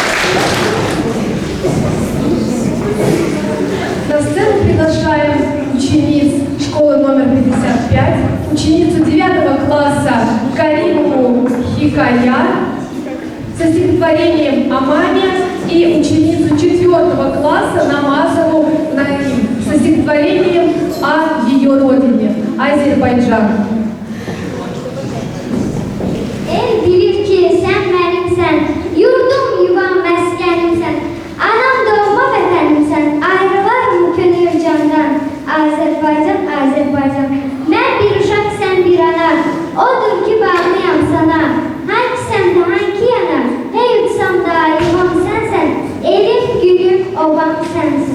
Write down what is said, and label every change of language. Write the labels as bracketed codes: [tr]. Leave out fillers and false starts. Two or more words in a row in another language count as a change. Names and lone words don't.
[ru] На сцену приглашаем учениц школы номер 55, ученицу 9 класса Каримову Хикая со стихотворением о маме и ученицу 4 класса Намазову Наим со стихотворением о ее родине Азербайджан. [az] El bilir ki sen benimsen, yurdum yuvam meskenimsen, anam doğma vətənimsən, ayrılar mı könül candan, Azərbaycan, Azərbaycan. Mən bir uşaq, sən bir ana, odur ki bağlıyam sana, hangi səmdə, hangi yana, hey utsam da yuvam sənsən, elim, gülüm, obam sənsən.